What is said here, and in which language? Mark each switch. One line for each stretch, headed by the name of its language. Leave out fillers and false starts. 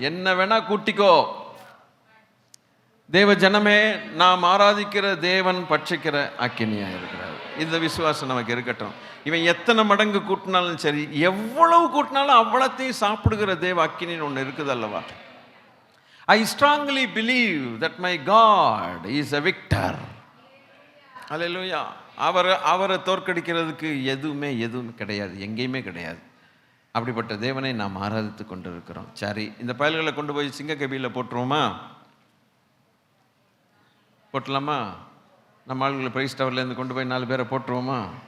Tamil: என்ன வேணா கூட்டிக்கோ. தேவ ஜனமே, நாம் ஆராதிக்கிற தேவன் பட்சிக்கிற அக்கினியாக இருக்கிறார். இந்த விசுவாசம் நமக்கு இருக்கட்டும். இவன் எத்தனை மடங்கு கூட்டினாலும் சரி, எவ்வளவு கூட்டினாலும் அவ்வளத்தையும் சாப்பிடுகிற தேவ அக்கினின்னு ஒன்று இருக்குது அல்லவா?
English: I strongly believe that my God is a victor.
Tamil: அல்லேலூயா. அவரை தோற்கடிக்கிறதுக்கு எதுவுமே கிடையாது, எங்கேயுமே கிடையாது. அப்படிப்பட்ட தேவனை நாம் ஆராதித்து கொண்டு இருக்கிறோம். சரி, இந்த பயல்களை கொண்டு போய் சிங்கக்கபியில் போட்டுருவோமா? போட்டலாமா? நம்ம ஆளுங்களை பிரைஸ் டவர்லேருந்து கொண்டு போய் 4 பேரை போட்டுருவோமா?